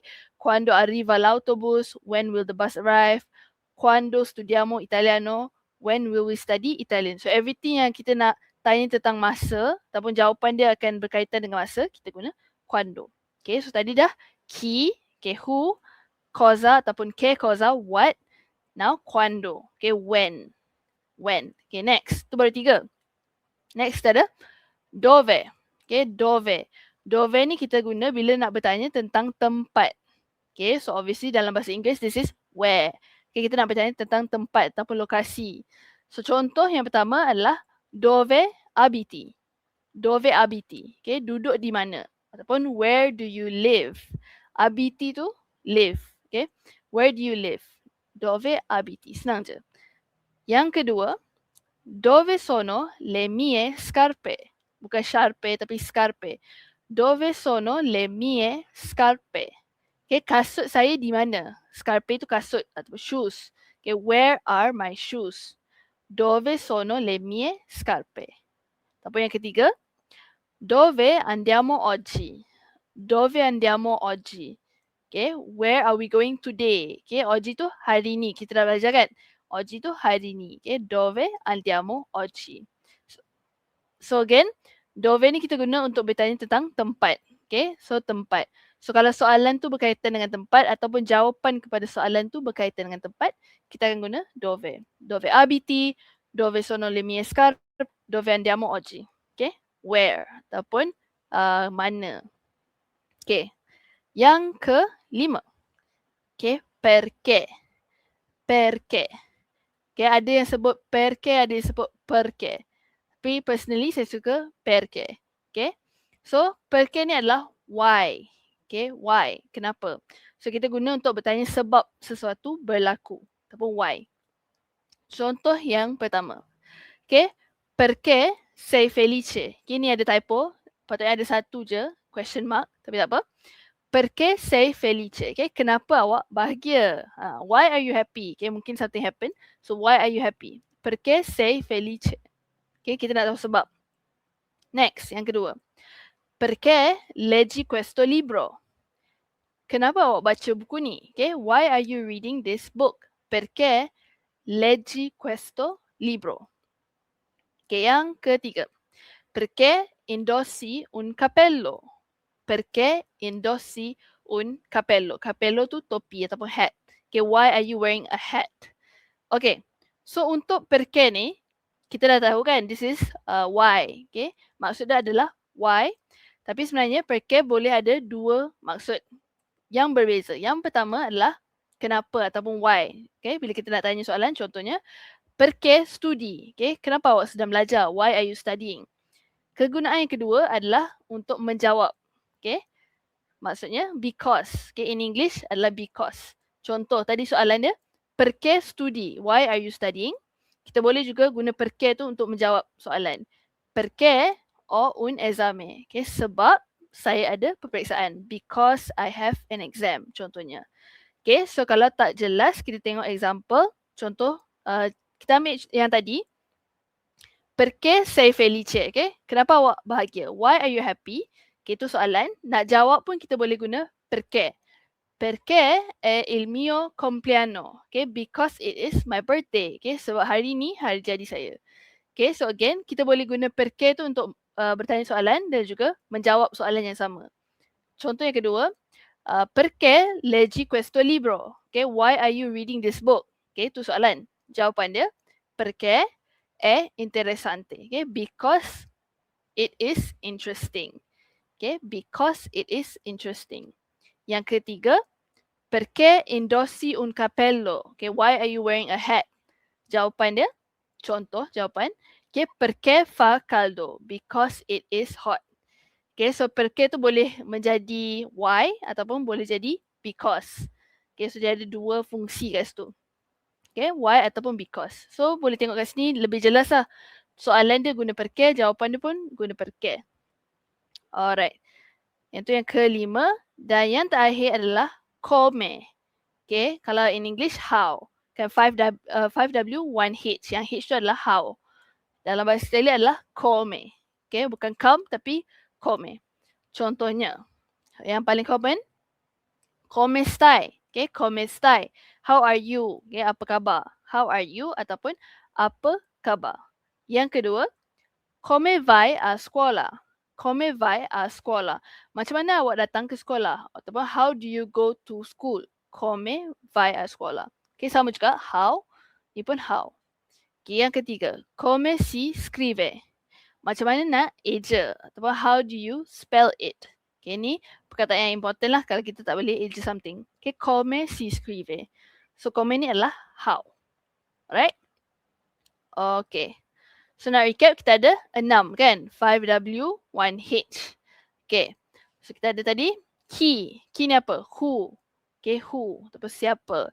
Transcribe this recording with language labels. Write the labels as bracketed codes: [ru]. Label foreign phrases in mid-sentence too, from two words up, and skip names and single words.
[it] Quando arriva l'autobus? [en] When will the bus arrive? [it] Quando studiamo italiano? [en] When will we study Italian? So everything [ms] yang kita nak tanya tentang masa ataupun jawapan dia akan berkaitan dengan masa, kita guna quando. Okay, so tadi dah chi, okay, who, cosa ataupun [it] che cosa, [en] what. Now quando, okay, when. When. Okay, next. [ms] Tu baru 3. Next ada dove. Okay, dove. Dove ni kita guna bila nak bertanya tentang tempat. [en] Okay, so obviously [ms] dalam bahasa Inggeris [en] this is where. [ms] Okay, kita nak bertanya tentang tempat ataupun lokasi. So contoh yang pertama adalah [it] dove abiti. Dove abiti. [ms] Okay, duduk di mana. [en] Ataupun where do you live. Abiti tu live. Okay, where do you live. [it] Dove abiti. [ms] Senang je. Yang kedua, [it] dove sono le mie scarpe. [ms] Bukan scarpe tapi scarpe. [it] Dove sono le mie scarpe. [ms] Okay, kasut saya di mana? Scarpe tu kasut atau shoes. [en] Okay, where are my shoes? [it] Dove sono le mie scarpe. [ms] Ataupun yang ketiga, [it] dove andiamo oggi? Dove andiamo oggi? [en] Okay, where are we going today? [ms] Okay, oggi tu hari ni. Kita dah belajar kan? Oggi tu hari ni. Okay, [it] dove andiamo oggi? [ms] So again, dove ni kita guna untuk bertanya tentang tempat. Okay, so tempat. So kalau soalan tu berkaitan dengan tempat ataupun jawapan kepada soalan tu berkaitan dengan tempat, kita akan guna dove. [it] Dove abiti, dove sono le mie scarpe, dove andiamo oggi. [ms] Okay, where ataupun mana. Okay, yang kelima. [it] Okay, perché. Perché. [ms] Okay, ada yang sebut perché, ada yang sebut perché. Tapi personally saya suka perché. Okay, so perché ni adalah why. Okay, why, kenapa. So kita guna untuk bertanya sebab sesuatu berlaku ataupun why. Contoh yang pertama. [it] Okay, perché sei felice. [ms] Okay, ni ada typo. Patutnya ada satu je, [en] question mark, [ms] tapi tak apa. [it] Perché sei felice? [ms] Okay, kenapa awak bahagia? [en] Why are you happy? [ms] Okay, mungkin [en] something happen. So why are you happy? [it] Perché sei felice? [ms] Okay, kita nak tahu sebab. Next, yang kedua. [it] Perché leggi questo libro? [ms] Kenapa awak baca buku ni? [en] Okay, why are you reading this book? [it] Perché leggi questo libro? [ms] Okay, yang ketiga. [it] Perché indossi un cappello? Perché indossi un cappello? [ms] Cappello tu topi ataupun hat. [en] Okay, why are you wearing a hat? [ms] Okay, so untuk perché ni, kita dah tahu kan, [en] this is why. [ms] Okay, maksud dia adalah why. Tapi sebenarnya perché boleh ada dua maksud yang berbeza. Yang pertama adalah kenapa ataupun why. Okay, bila kita nak tanya soalan, contohnya, [it] perché studi? [ms] Okay, kenapa awak sedang belajar? [en] Why are you studying? [ms] Kegunaan yang kedua adalah untuk menjawab. Okay, maksudnya because. Okay, [en] in English [ms] adalah because. Contoh tadi soalan dia, [it] perché studi? [en] Why are you studying? [ms] kita boleh juga guna perché tu untuk menjawab soalan. [it] Perché o un esame. [ms] Okay, sebab saya ada peperiksaan. [en] Because I have an exam, contohnya. [ms] Okay, so kalau tak jelas, kita tengok example. Contoh, kita ambil yang tadi. [it] Perché sei felice? [ms] Okay, kenapa awak bahagia? [en] Why are you happy? [ms] Okay, itu soalan. Nak jawab pun kita boleh guna perché. [it] Perché è il mio compleanno? [en] Okay, because it is my birthday. [ms] Okay, sebab hari ni hari jadi saya. Okay, so again, kita boleh guna perché tu untuk bertanya soalan dan juga menjawab soalan yang sama. Contoh yang kedua, [it] perché leggi questo libro? [en] Okay, why are you reading this book? [ms] Okay, tu soalan. Jawapan dia, [it] perché è interessante. [en] Okay, because it is interesting. Okay, because it is interesting. [ms] Yang ketiga, [it] perché indossi un cappello? [en] Okay, why are you wearing a hat? [ms] Jawapan dia, contoh jawapan, [it] okay, perché fa caldo? [en] Because it is hot. [ms] Okay, so perché tu boleh menjadi why ataupun boleh jadi because. Okay, so dia ada dua fungsi kat situ. Okay, why ataupun because. So boleh tengok kat sini lebih jelas lah. Soalan dia guna perché, jawapan dia pun guna perché. Alright. Yang tu yang kelima. Dan yang terakhir adalah come. Okay, kalau [en] in English, [ms] how. Kan 5W, 1H. Yang H tu adalah how. Dalam bahasa Australia adalah come. Okay, bukan come tapi come. Contohnya, yang paling common, [it] come stai. Okay, come stai. [en] How are you? [ms] Okay, apa khabar? [en] How are you? [ms] Ataupun apa khabar? Yang kedua, [it] come vai a scuola? Come vai a scuola? [ms] Macam mana awak datang ke sekolah? [en] Ataupun how do you go to school? [it] Come vai a scuola. [ms] Okay, sama juga how. Ini pun how. Okay, yang ketiga, [it] come si scrive? [ms] Macam mana nak eja? [en] Ataupun how do you spell it? [ms] Okay, ni perkataan yang important lah kalau kita tak boleh eja something. Okay, [it] come si scrive. [ms] So, come ni adalah how. [en] Alright? Okay. [ms] So, nak recap, kita ada 6 kan? 5W, 1H. Okay. So, kita ada tadi key. Key ni apa? [en] Who. Okay, who. [ms] Ataupun siapa.